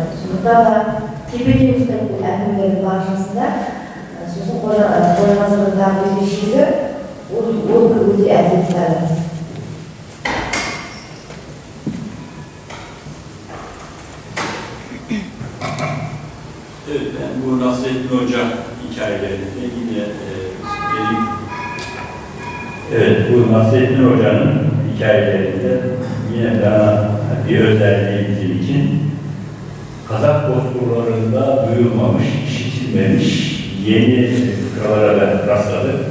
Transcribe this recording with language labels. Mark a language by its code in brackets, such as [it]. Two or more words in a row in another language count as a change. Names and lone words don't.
[kk] Сондықтан да тепе-тең ұстайтын әңгімелердің баршасында сосын қожанасырдағы өзгешелігі ол бір өте әділдік тәрбие. [tr] Evet, ben bu Nasrettin Hoca hikayelerinde yine bu Nasrettin Hoca'nın hikayelerinde yine bana bir özelliği bizim için Kazak bozkırlarında duyulmamış, işitilmemiş yeni fıkralara da rastladık.